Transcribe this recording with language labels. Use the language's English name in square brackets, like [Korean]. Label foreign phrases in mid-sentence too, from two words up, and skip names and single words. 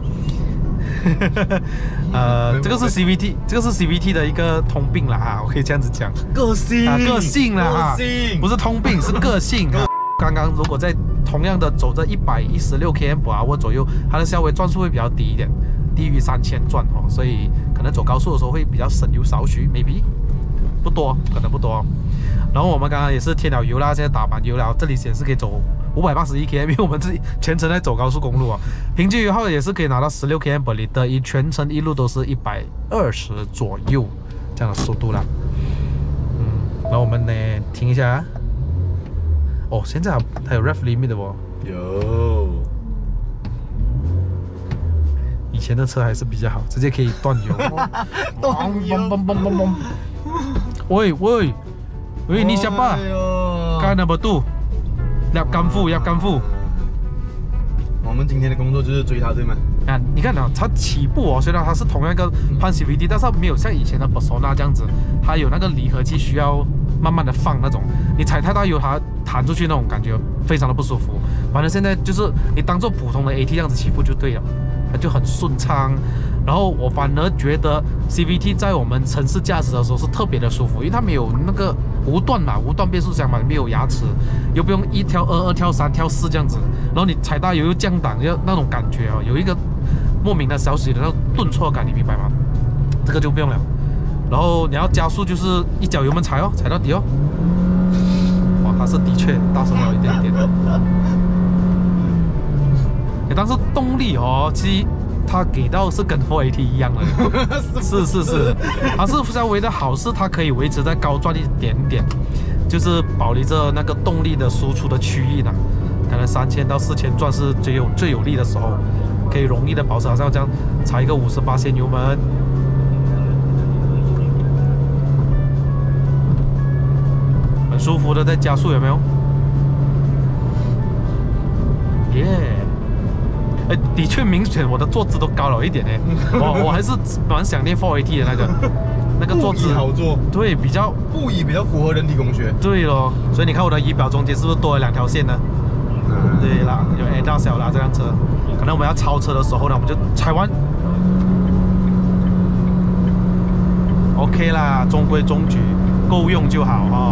[Chinese] 這個是 CVT， 這個是 CVT 的一個通病啦啊，我可以這樣子講，個性啦哈，不是通病，是個性啊。剛剛如果在同樣的走着116 km/h 左右，它的稍微轉速會比較低一點，低於3000轉哦，所以可能走高速的時候會比較省油少許 ，maybe 不多，可能不多。然後我們剛剛也是添了油啦，現在打滿油了，這裡顯示可以走581 km， 因為我們自己全程在走高速公路啊，平均油耗也是可以拿到16 km/h， 以全程一路都是120左右這樣的速度啦。然後我們呢停一下，哦，現在還有 [English] ref limit [Chinese] 的哦，有前的車還是比較好，直接可以斷油。喂，你 siapa？ [English] Car number [Chinese] 2，入金庫。我們今天的工作就是追他，對嗎？啊，你看啊，它起步哦，雖然它是同樣一個pan CVT，但是它沒有像以前的 Persona 這樣子，它有那個離合器需要慢慢的放那種，你踩太大油它彈出去那種感覺非常的不舒服。反正現在就是你當做普通的 AT 這樣子起步就對了，它就很順暢。然後我反而覺得 CVT 在我們城市駕駛的時候是特別的舒服，因為它沒有那個無段變速箱嘛，沒有牙齒，又不用1跳2、2跳3跳4這樣子，然後你踩大油又降檔，要那種感覺哦，有一個莫名的小許的那種頓挫感，你明白嗎？這個就不用了。然後你要加速就是一腳油門踩哦，踩到底哦。哇，它是的確大聲了一點點。但是動力哦，其實它給到是跟 4AT 一樣的，是，它是稍微的好，是它可以維持在高轉一點點，就是保留着那個動力的輸出的區域呢。可能3000到4000轉是最有力的時候，可以容易的保持，好像這樣踩一個58%油門，很舒服的在加速，有沒有？耶！的確明顯我的坐姿都高了一點哎，我還是蠻想念 4AT 的那個坐姿，好坐，對，比較布椅比較符合人體工學，對咯。所以你看我的儀表中間是不是多了2條線呢？對啦，有 A 大小啦，這輛車，可能我們要超車的時候呢，我們就踩完 ，OK 啦，中規中矩，夠用就好哈。